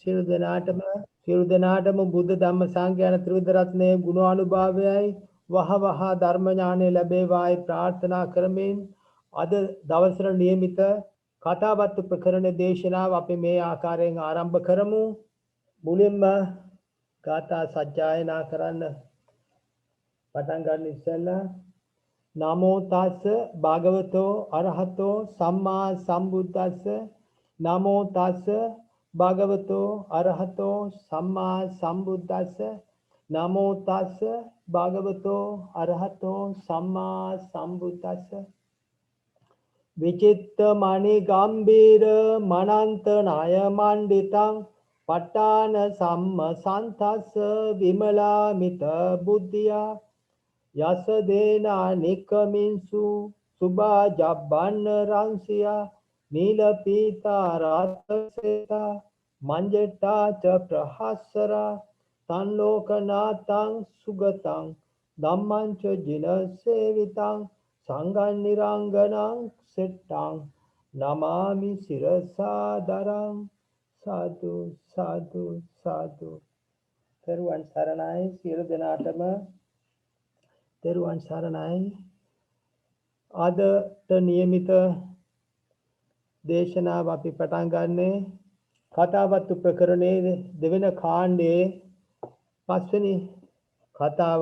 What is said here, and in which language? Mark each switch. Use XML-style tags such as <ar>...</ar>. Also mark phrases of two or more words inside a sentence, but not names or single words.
<si>සියලු දෙනාටම බුද්ධ ධම්ම සංඝ යන ත්‍රිවිධ රත්නයේ ගුණානුභාවයයි වහ ධර්ම ඥානය ලැබේවායි ප්‍රාර්ථනා කරමින් අද දවසට නියමිත කතාවත් ප්‍රකරණ දේශනාව අපි මේ ආකාරයෙන් ආරම්භ කරමු. මුලින්ම ගාථා සජ්ජායනා කරන්න පටන් ගන්න ඉස්සෙල්ලා</si> <pi>නමෝ තස්ස භගවතෝ අරහතෝ සම්මා සම්බුද්දස්ස නමෝ තස්ස භගවතෝ අරහතෝ සම්මා සම්බුද්දස්ස නමෝ තස්ස භගවතෝ අරහතෝ සම්මා සම්බුද්දස්ස විචිත්ත මණි ගම්බීර මනන්ත ණය මණ්ඩිතං පට්ඨාන සම්ම සන්තස්ස විමලාමිත බුද්ධියා යස දේනා නිකමින්සු සුභා ජබ්බන්න රංසියා නීල පීතා රාතසේතා මංජට්ටා ච ප්‍රහස්සරා තන්ලෝකනාතං සුගතං ධම්මං ච ජින සේවිතං සංඝං නිරංගනං සෙට්ටං නමාමි සිරසාදරං සාදු සාදු සාදු.</pi> <si>තෙරුවන් සරණයි සියලු දෙනාටම තෙරුවන් සරණයි. අදට නියමිත දේශනාව අපි පටන් ගන්නේ කතාවත් ප්‍රකරණයේ දෙවෙන කාණ්ඩයේ 5 වෙනි කතාව.</si>